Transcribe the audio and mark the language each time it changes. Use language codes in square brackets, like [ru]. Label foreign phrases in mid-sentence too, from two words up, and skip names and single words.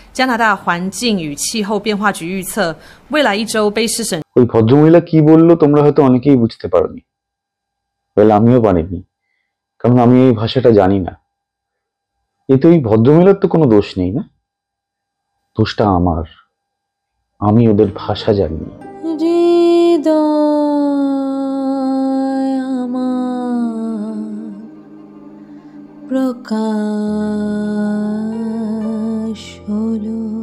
[zh] 加拿大环境与气候变化局预测，未来1周卑诗省。 [bn] ওই ভদ্রমহিলা কি বললো তোমরা হয়তো অনেকেই বুঝতে পারোনি, আমিও পারিনি, কারণ আমি এই ভাষাটা জানি না। এতে ওই ভদ্রমহিলার তো কোনো দোষ নেই না, দোষটা আমার, আমি ওদের ভাষা জানি না। প্রকাশ হলো